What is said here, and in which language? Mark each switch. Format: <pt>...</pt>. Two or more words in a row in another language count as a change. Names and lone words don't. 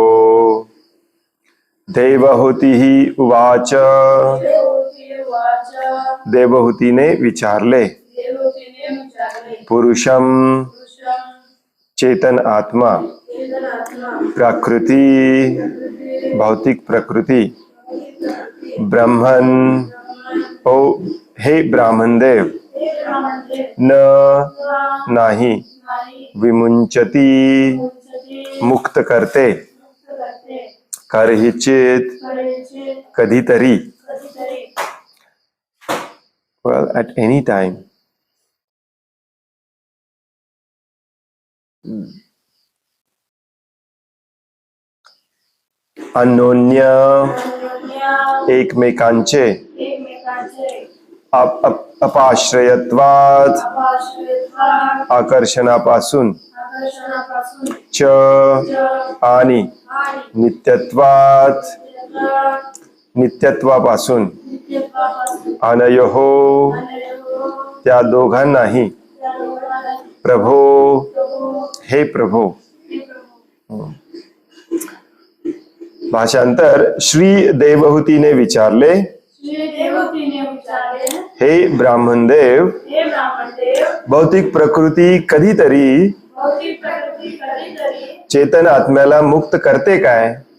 <sa>देवहूतिः उवाच,</sa> <mr>देवहूति ने विचारले, पुरुषम चेतन आत्मा, प्रकृति भौतिक प्रकृति, ब्रह्मन ओ हे ब्राह्मण देव, न नाही, विमुंचति मुक्त करते, कर्हिचित कधीतरी,</mr> <en>well at any time,</en> <mr>अन्योन्य एकमेकांचे अपाश्रयत्वात आकर्षणापासून च आणि नित्यत्वात नित्यत्वापासून अनयोः त्या दोघांनाही प्रभो हे प्रभो. भाषांतर श्री देवहूतीने विचारले, हे ब्राह्मणदेव, भौतिक प्रकृती कधीतरी चेतन आत्म्याला मुक्त करते काय?</mr>